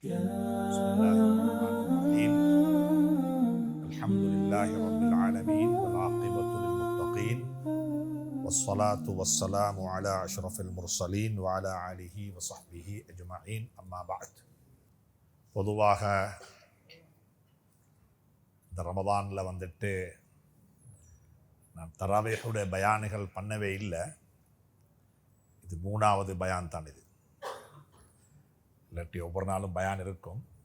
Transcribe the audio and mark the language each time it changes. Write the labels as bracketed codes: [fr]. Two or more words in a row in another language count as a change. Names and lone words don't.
[ar] بسم الله الرحمن الرحيم الحمد لله رب العالمين والعاقبة للمتقين والصلاة والسلام على أشرف المرسلين وعلى آله وصحبه أجمعين أما بعد [ta] பொதுவாக இந்த ரமதானில் வந்துட்டு நான் தராவேஹுடைய பயான்கள் பண்ணவே இல்லை. இது 3வது பயான் தான். இது இல்லாட்டி ஒவ்வொரு நாளும் பயான் இருக்கும்.